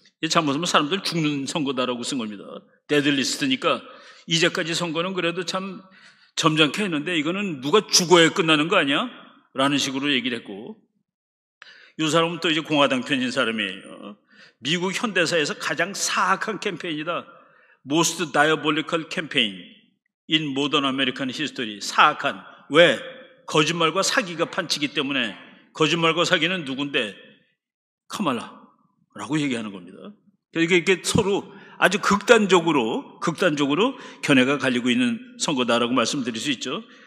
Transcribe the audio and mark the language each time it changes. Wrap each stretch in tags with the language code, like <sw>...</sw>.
<ko>잘못하면 사람들 죽는 선거다라고 쓴 겁니다. 데드리스트니까 이제까지 선거는 그래도 참 점잖게 했는데 이거는 누가 죽어야 끝나는 거 아니야? 라는 식으로 얘기를 했고, 이 사람은 또 이제 공화당 편인 사람이에요. 미국 현대사에서 가장 사악한 캠페인이다.</ko> <en>Most diabolical campaign in modern American history.</en> <ko>사악한. 왜? 거짓말과 사기가 판치기 때문에. 거짓말과 사기는 누군데? 카말라라고 얘기하는 겁니다. 그러니까 이게 서로 아주 극단적으로 견해가 갈리고 있는 선거다라고 말씀드릴 수 있죠.</ko>